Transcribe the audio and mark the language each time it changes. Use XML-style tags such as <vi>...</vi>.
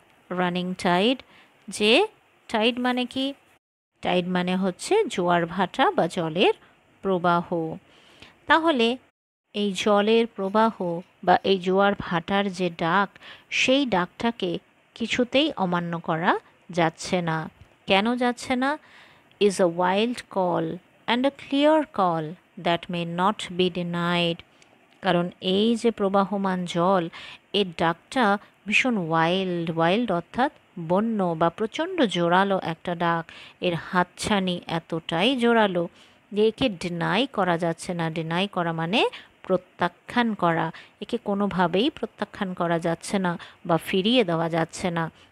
<bn>Running Tide, যে Tide মানে কি? টাইড মানে হচ্ছে জোয়ার ভাটা বা জলের প্রবাহ। তাহলে এই জলের প্রবাহ বা এই জোয়ার ভাটার যে ডাক, সেই ডাকটাকে কিছুতেই অমান্য করা যাচ্ছে না। কেন যাচ্ছে না?</bn> <en>is a wild call and a clear call that may not be denied.</en> <bn>কারণ এই যে প্রবাহমান জল, এর ডাকটা ভীষণ ওয়াইল্ড অর্থাৎ বন্য বা প্রচণ্ড জোরালো একটা ডাক। এর হাতছানি এতটাই জোরালো যে একে ডিনাই করা যাচ্ছে না। ডিনাই করা মানে প্রত্যাখ্যান করা। একে কোনোভাবেই প্রত্যাখ্যান করা যাচ্ছে না বা ফিরিয়ে দেওয়া যাচ্ছে না।</bn>